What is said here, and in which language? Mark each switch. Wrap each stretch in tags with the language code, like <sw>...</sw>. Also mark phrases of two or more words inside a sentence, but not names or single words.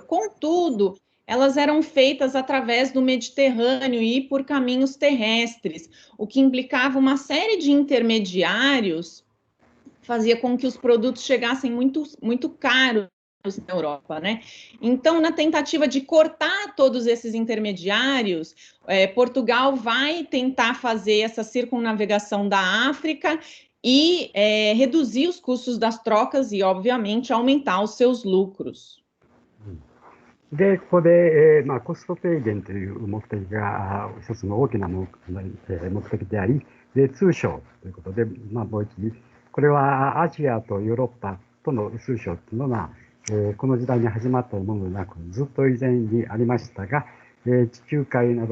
<pt>Contudo, elas eram feitas através do Mediterrâneo e por caminhos terrestres, o que implicava uma série de intermediários, fazia com que os produtos chegassem muito, muito caros na Europa, né? Então, na tentativa de cortar todos esses intermediários, Portugal vai tentar fazer essa circunnavegação da África e reduzir os custos das trocas e, obviamente, aumentar os seus lucros.</pt> <ja>で、ここで、コスト低減という目的が一つの大きな目的であり、で、通商ということで、貿易、これはアジアとヨーロッパとの通商というのは、この時代に始まったものでなく、ずっと以前にありましたが、地中海など</ja>